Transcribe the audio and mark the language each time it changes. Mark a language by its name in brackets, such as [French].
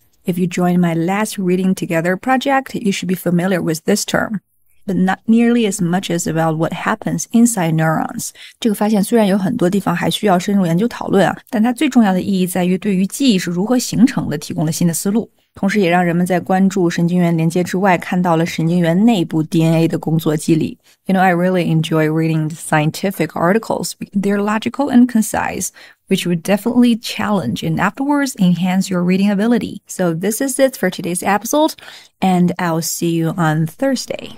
[English] If you joined my last Reading Together project, you should be familiar with this term.But not nearly as much as about what happens inside neurons. [Chinese] 这个发现虽然有很多地方还需要深入研究讨论啊，但它最重要的意义在于对于记忆是如何形成的提供了新的思路，同时也让人们在关注神经元连接之外看到了神经元内部 DNA 的工作机理。 [English] You know, I really enjoy reading the scientific articles. They're logical and concise, which would definitely challenge and afterwards enhance your reading ability. So this is it for today's episode, and I'll see you on Thursday.